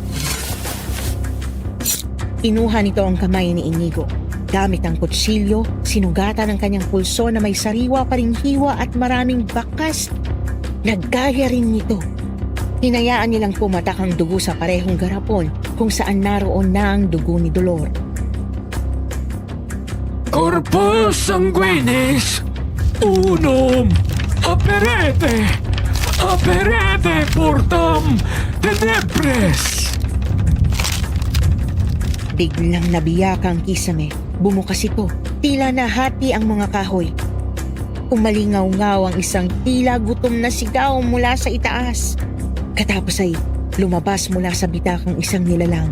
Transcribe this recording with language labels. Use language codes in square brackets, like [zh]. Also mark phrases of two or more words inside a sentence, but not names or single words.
[tl] Kinuha nito ang kamay ni Inigo. Gamit ang kutsilyo, sinugatan ang kanyang pulso na may sariwa pa ring hiwa at maraming bakas. Naggaya rin nito. Hinayaan nilang pumatak ang dugo sa parehong garapon kung saan naroon na ang dugo ni Dolor. [la] Corpus sanguinis! Unum! Aperete! Aperete portam tenebres! [tl] Biglang nabiyak ang kisame. Bumukas ito. Tila nahati ang mga kahoy. Umalingaw-ngaw ang isang tila gutom na sigaw mula sa itaas. Katapos ay lumabas mula sa bitakang isang nilalang.